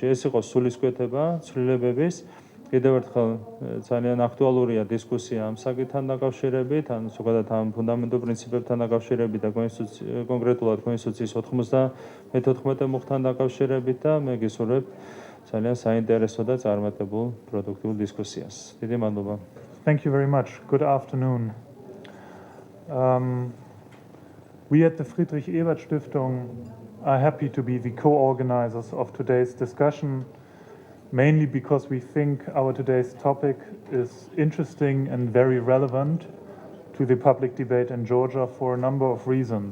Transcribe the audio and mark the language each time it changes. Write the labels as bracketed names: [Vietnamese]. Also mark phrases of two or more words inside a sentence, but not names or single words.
[Georgian] ეს იყო სულისკვეთება ცვლილებების. კიდევ ერთხელ ძალიან აქტუალურია დისკუსია ამ საკითხთან დაკავშირებით, ანუ ზოგადად ამ ფუნდამენტურ პრინციპებთან დაკავშირებით და კონკრეტულად კონსტიტუციის 94 მუხლთან დაკავშირებით და მე გისურვებ ძალიან საინტერესო და წარმატებულ პროდუქტიულ დისკუსიას. დიდი მადლობა. [English] Thank you very much. Good afternoon. We at the Friedrich Ebert Stiftung are happy to be the co-organizers of today's discussion, mainly because we think our today's topic is interesting and very relevant to the public debate in Georgia for a number of reasons.